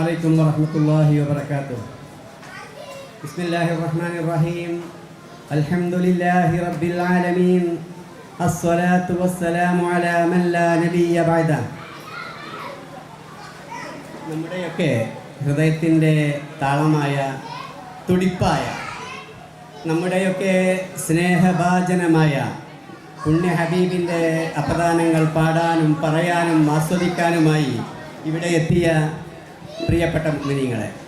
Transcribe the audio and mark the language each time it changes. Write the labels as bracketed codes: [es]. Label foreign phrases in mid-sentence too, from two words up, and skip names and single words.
[ar] عليكم ورحمة الله وبركاته. بسم الله الرحمن الرحيم. الحمد لله رب العالمين. الصلاة والسلام على من لا نبي بعده. [ml] നമ്മുടെയൊക്കെ ഹൃദയത്തിൻ്റെ താളമായ തുടിപ്പായ നമ്മുടെയൊക്കെ സ്നേഹഭാജനമായ പുണ്യ ഹബീബിൻ്റെ അപദാനങ്ങൾ പാടാനും പറയാനും ആസ്വദിക്കാനുമായി ഇവിടെ എത്തിയ പ്രിയപ്പെട്ട മുഅ്മിനീങ്ങളെ,